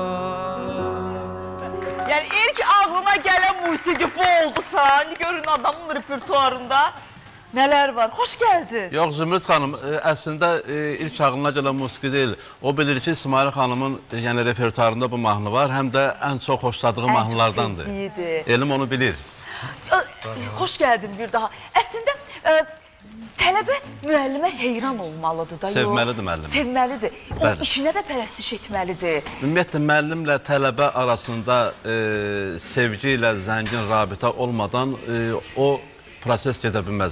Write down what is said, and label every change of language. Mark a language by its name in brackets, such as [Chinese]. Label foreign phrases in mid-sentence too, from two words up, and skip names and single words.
[Turkish] Yani ilk ağlıma gelen musiqi bu oldusa, görün adamın repertuarında neler var. Hoş geldin. [Azerbaijani] Yox, Zümrüt xanım, əslində ilk ağlına gələn musiqi deyil. O bilir ki, Simarə xanımın yəni repertuarında bu mahnı var, həm də ən çox xoşladığı mahnılardandır. [Turkish] sevdiğiydi. [Azerbaijani] Elim onu bilir. [Turkish] Hoş geldin bir daha. [Azerbaijani] Aslında tələbə müəllimə heyran olmalıdır da. Sevməlidir müəllim. Sevməlidir. O Bəli. işinə də pərəstiş etməlidir. Ümumiyyətlə, müəllimlə tələbə arasında sevgi ilə zəngin rabitə olmadan o proses gedə bilməz.